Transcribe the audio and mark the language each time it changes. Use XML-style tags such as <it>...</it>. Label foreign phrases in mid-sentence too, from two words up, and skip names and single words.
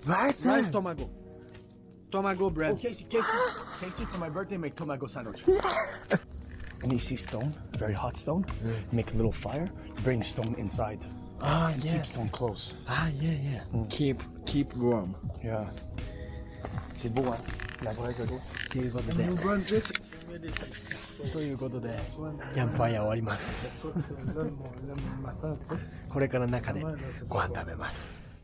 <en>Rice tomago. Tomago bread. Oh, Casey, for my birthday, make tomago sandwich. And you see stone, very hot stone. Make a little fire, bring stone inside. Ah, Keep yes. them close. Ah, yeah, yeah. Keep warm. Yeah.</en> <fr>C'est beau, hein. La vraie photo.</fr> <ja>ということで、キャンプファイヤー終わります。これから中でご飯食べます。</ja>